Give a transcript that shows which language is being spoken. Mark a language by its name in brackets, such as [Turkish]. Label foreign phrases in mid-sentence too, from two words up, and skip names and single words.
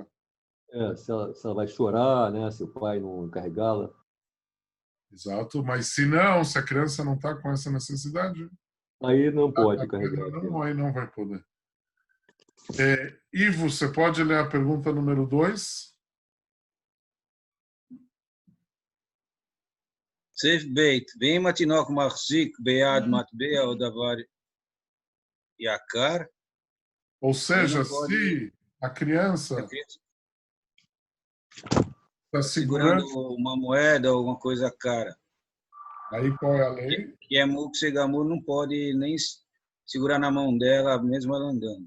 [Portuguese] Se ela vai chorar, né, se o pai não carregá-la. Exato, mas se não, se a criança não está com essa necessidade, aí não pode carregar. Não, aí não vai poder. Ivo, você pode ler a pergunta número 2? [Hebrew] סעיף ב' ואם התינוק מחזיק ביד מטבע או דבר יקר, [Portuguese] ou seja, se a criança está segurando uma moeda ou alguma coisa cara, aí qual é a lei? Que é [Hebrew] מוקצה גמור, [Portuguese] não pode nem segurar na mão dela, mesmo ela andando.